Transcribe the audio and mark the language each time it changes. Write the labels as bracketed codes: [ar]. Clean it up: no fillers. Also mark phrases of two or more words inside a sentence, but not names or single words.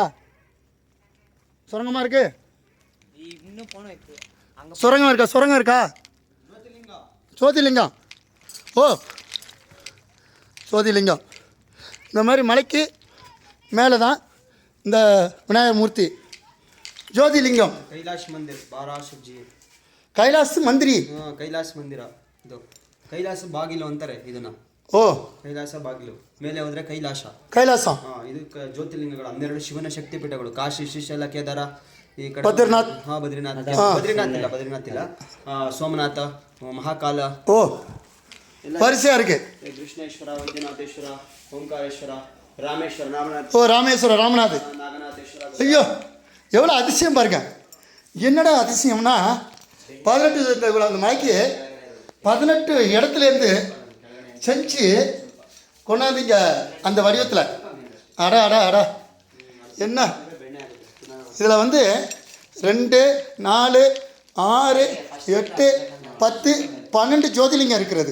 [ta] சுரங்கமாக இருக்கு. சுரங்கம் இருக்கா? ஜோதிலிங்கம். ஓ, ஜோதிலிங்கம். இந்த மாதிரி மலைக்கு மேலே தான் இந்த விநாயகர் மூர்த்தி ஜோதிலிங்கம். [kn] ಕೈಲಾಸ ಮಂದಿರ ಕೈಲಾಸ ಮಂದಿರ ಇದು ಕೈಲಾಸ ಬಾಗಿಲು ಅಂತಾರೆ ಇದನ್ನ. ಓ, ಕೈಲಾಸ ಬಾಗಿಲು ಮೇಲೆ ಹೋದ್ರೆ ಕೈಲಾಸ. ಇದು ಜ್ಯೋತಿರ್ಲಿಂಗಗಳು 12 ಶಿವನ ಶಕ್ತಿ ಪೀಠಗಳು. ಕಾಶಿ, ಶ್ರೀಶೈಲ, ಕೇದಾರ, ಈ ಕಡೆ ಬದ್ರಿನಾಥ್. ಬದ್ರಿನಾಥ್ ಇಲ್ಲ, ಸೋಮನಾಥ, ಮಹಾಕಾಲ. ಓ, ಪರಿಚಯ இருக்கு. ಕೃಷ್ಣೇಶ್ವರ, ವೈದ್ಯನಾಥೇಶ್ವರ, ಓಂಕಾರೇಶ್ವರ, ರಾಮೇಶ್ವರ, [ta] ராமநாத், [kn] ನಾಗನಾಥೇಶ್ವರ. [ta] ஐயோ, எவ்வளோ அதிசயம் பாருங்க. என்னடா அதிசயம்னா 18 அந்த மலைக்கு 18 இடத்துலேருந்து செஞ்சு கொண்டாந்தீங்க அந்த வடிவத்தில். அடா என்ன இதில் வந்து 2, 4, 6, 8, 10, 12 ஜோதிலிங்கம் இருக்கிறது.